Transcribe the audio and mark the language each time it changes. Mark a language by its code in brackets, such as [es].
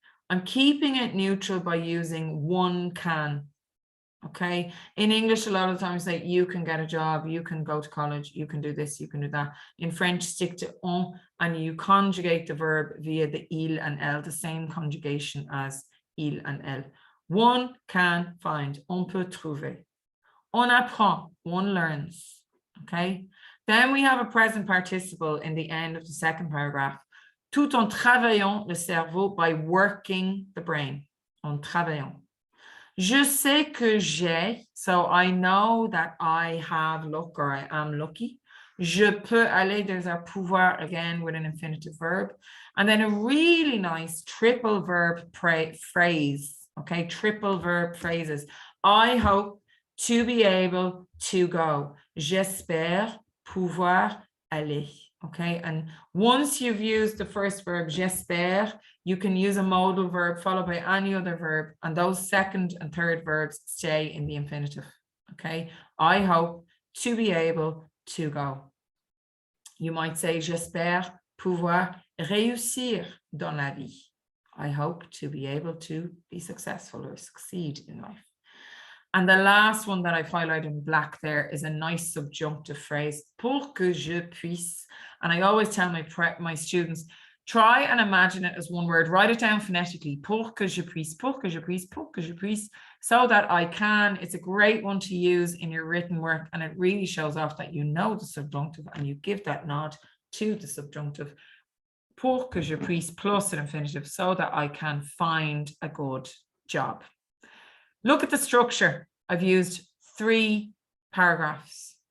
[en] I'm keeping it neutral by using one can. Okay. In English, a lot of times say you can get a job, you can go to college, you can do this, you can do that. In French, stick to on and you conjugate the verb via the il and elle, the same conjugation as il and elle. One can find, [fr] on peut trouver. On apprend, [en] one learns. Okay. Then we have a present participle in the end of the second paragraph. [fr] Tout en travaillant le cerveau, [en] by working the brain. [fr] En travaillant. Je sais que j'ai, [en] so I know that I have luck or I am lucky. [fr] Je peux aller, [en] there's our pouvoir again with an infinitive verb. And then a really nice triple verb phrase. Okay, triple verb phrases. I hope to be able to go. [fr] J'espère pouvoir aller. [en] Okay, and once you've used the first verb, j'espère, you can use a modal verb followed by any other verb, and those second and third verbs stay in the infinitive. Okay, I hope to be able to go. You might say, [fr] j'espère pouvoir réussir dans la vie. [en] I hope to be able to be successful or succeed in life. And the last one that I've highlighted in black there is a nice subjunctive phrase, [fr] pour que je puisse. [en] And I always tell my students, try and imagine it as one word, write it down phonetically, [fr] pour que je puisse, [en] pour que je puisse, pour que je puisse, so that I can. It's a great one to use in your written work, and it really shows off that you know the subjunctive and you give that nod to the subjunctive. [fr] Pour que je puisse [en] plus an infinitive, so that I can find a good job. Look at the structure. I've used 3 paragraphs.